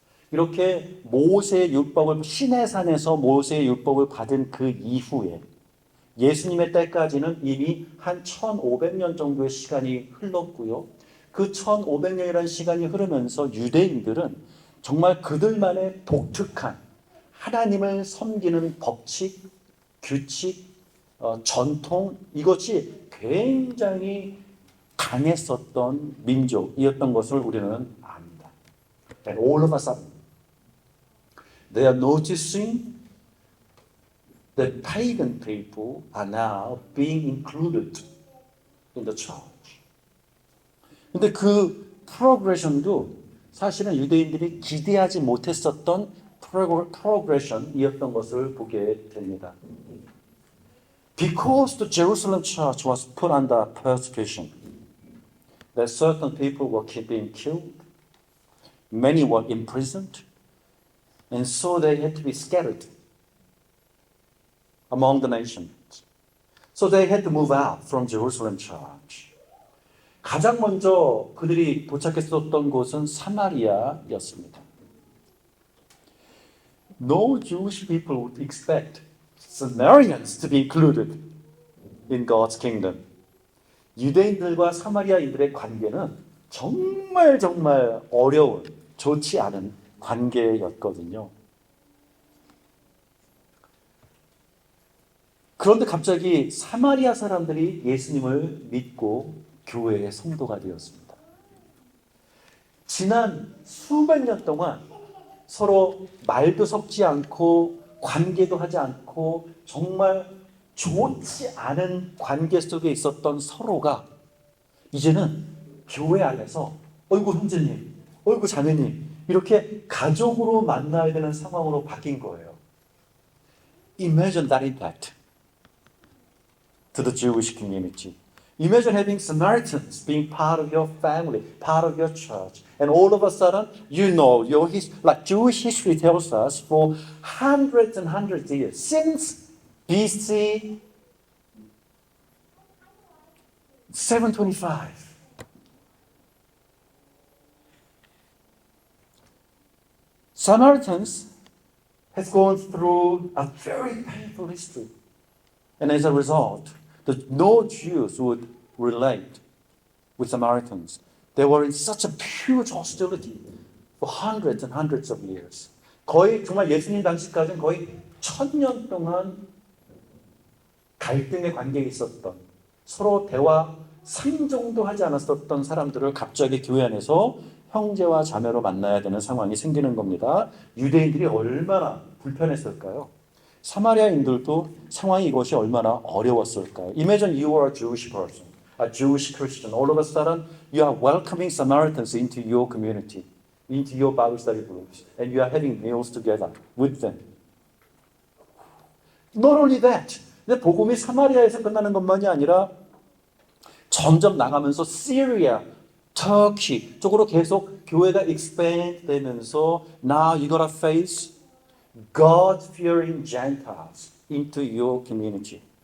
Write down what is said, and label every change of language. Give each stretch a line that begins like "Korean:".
Korean: 이렇게 모세의 율법을 시내산에서 모세의 율법을 받은 그 이후에 예수님의 때까지는 이미 한 1500년 정도의 시간이 흘렀고요. 그 1500년이라는 시간이 흐르면서 유대인들은 정말 그들만의 독특한 하나님을 섬기는 법칙, 규칙, 전통 이것이 굉장히 강했었던 민족이었던 것을 우리는 압니다.
English: And all of a sudden, they are noticing that pagan people are now being included in the church.
Korean: 근데 그 프로그레션도 사실은 유대인들이 기대하지 못했었던 프로그레션이었던 것을 보게 됩니다.
English: Because the Jerusalem church was put under persecution, that certain people were being killed, many were imprisoned, and so they had to be scattered among the nations. So they had to move out from Jerusalem church.
Korean: 가장 먼저 그들이 도착했었던 곳은 사마리아였습니다.
English: No Jewish people would expect Samaritans to be included in God's kingdom.
Korean: 유대인들과 사마리아인들의 관계는 정말 어려운, 좋지 않은 관계였거든요. 그런데 갑자기 사마리아 사람들이 예수님을 믿고 교회의 성도가 되었습니다. 지난 수백 년 동안 서로 말도 섞지 않고 관계도 하지 않고 정말 좋지 않은 관계 속에 있었던 서로가 이제는 교회 안에서 어이구 형제님, 어이구 자매님 이렇게 가족으로 만나야 되는 상황으로 바뀐 거예요.
English: Imagine that impact to the Jewish community. Imagine having Samaritans being part of your family, part of your church. And all of a sudden, you know, like Jewish history tells us, for hundreds and hundreds of years, since BC 725, Samaritans has gone through a very painful history. And as a result, no Jews would relate with Samaritans. They were in such a huge hostility for hundreds and hundreds of years.
Korean: 거의 정말 예수님 당시까지는 거의 1000년 동안 갈등의 관계에 있었던 서로 대화 상정도 하지 않았었던 사람들을 갑자기 교회 안에서 형제와 자매로 만나야 되는 상황이 생기는 겁니다. 유대인들이 얼마나 불편했을까요? 사마리아인들도 상황이 이것이 얼마나 어려웠을까요?
English: Imagine you are a Jewish person, a Jewish Christian. All of a sudden, you are welcoming Samaritans into your community, into your Bible study groups, and you are having meals together with them. Not only that,
Korean: 근데 복음이 사마리아에서 끝나는 것만이 아니라 점점 나가면서 시리아, 터키 쪽으로 계속 교회가 expand 되면서
English: now you gotta face God-fearing Gentiles into your community.